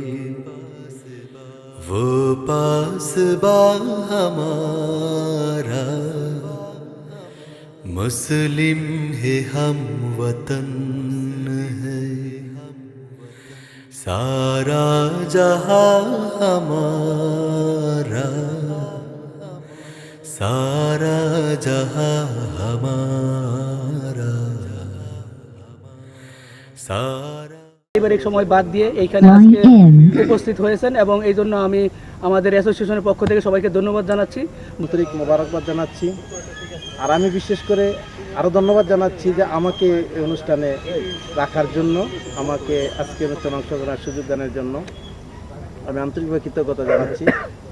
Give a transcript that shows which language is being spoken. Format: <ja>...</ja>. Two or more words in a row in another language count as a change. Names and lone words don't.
<ur>وہ پاس با ہمارا مسلم ہے ہم وطن ہے سارا جہاں ہمارا سارا جہاں ہمارا سارا</ur> <bn>পারিবারিক সময় বাদ দিয়ে এইখানে আজকে উপস্থিত হয়েছেন এবং এই জন্য আমি আমাদের অ্যাসোসিয়েশনের পক্ষ থেকে সবাইকে ধন্যবাদ জানাচ্ছি, আন্তরিক মোবারকবাদ জানাচ্ছি। আর আমি বিশেষ করে আরও ধন্যবাদ জানাচ্ছি যে আমাকে এই অনুষ্ঠানে রাখার জন্য, আমাকে আজকে অনুষ্ঠানে অংশগ্রহণের সুযোগ দানের জন্য আমি আন্তরিকভাবে কৃতজ্ঞতা জানাচ্ছি।</bn>